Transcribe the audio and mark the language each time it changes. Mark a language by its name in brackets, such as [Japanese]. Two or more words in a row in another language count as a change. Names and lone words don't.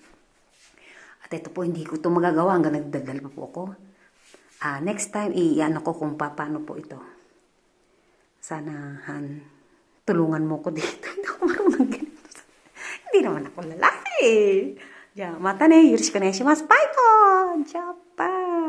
[Filipino] At ito po, hindi ko ito magagawa hanggang nagdadal pa po ako. [English] Next time, [Filipino] i-ano ko kung paano po ito. Sana, tulungan mo ko dito. Hindi ako marunong ganito. Hindi naman ako lalaki. [Japanese] じゃあ、またね、よろしくお願いします。バイバーイ。じゃあ、バイ。